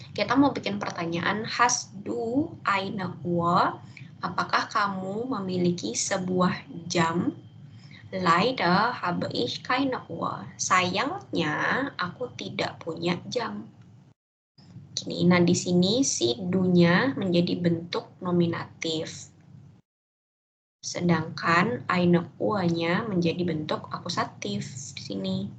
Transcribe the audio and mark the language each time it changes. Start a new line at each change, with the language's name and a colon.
Indonesian: Kita mau bikin pertanyaan,
German: hast du eine Uhr?
Indonesian: Apakah kamu memiliki sebuah jam?
German: Leider habe ich keine Uhr.
Indonesian: Sayangnya aku tidak punya jam. Gini, nah di sini si du-nya menjadi bentuk nominatif. Sedangkan eine Uhr-nya menjadi bentuk akusatif di sini.